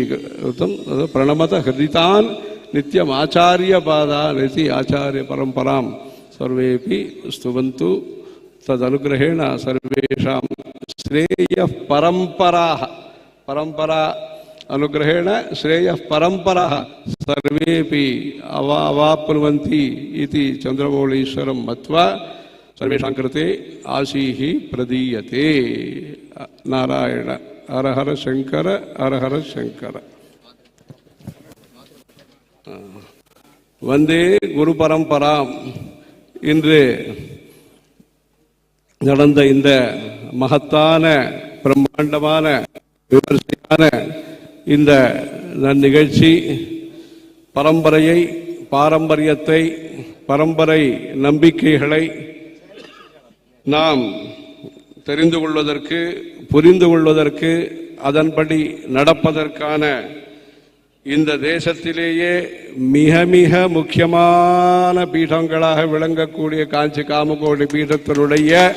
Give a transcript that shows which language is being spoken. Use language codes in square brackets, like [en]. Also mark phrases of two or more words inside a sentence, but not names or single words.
[sa] उक्तं प्रणमत हृदितान् नित्यम् आचार्यपादान् इति आचार्यपरम्परां सर्वेपि स्तुवन्तु तदनुग्रहेण सर्वेषां श्रेयः परम्पराः परम्परा अनुग्रहेण श्रेयः परम्पराः सर्वेपि अवाप्नुवन्ति इति चन्द्रमौळीश्वरं मत्वा सर्वेषां कृते आशीः प्रदीयते। नारायण हर हर शंकर हर हर शंकर। वंदे गुरु परंपराम। [ta] இன்று நடந்த இந்த மகத்தான பிரம்மாண்டமான விமர்சையான இந்த நிகழ்ச்சி பரம்பரையை பாரம்பரியத்தை பரம்பரை நம்பிக்கைகளை நாம் தெரிந்து கொள்வதற்கு புரிந்து கொள்வதற்கு அதன்படி நடப்பதற்கான இந்த தேசத்திலேயே மிக மிக முக்கியமான பீடங்களாக விளங்கக்கூடிய காஞ்சி காமகோடி பீடத்தினுடைய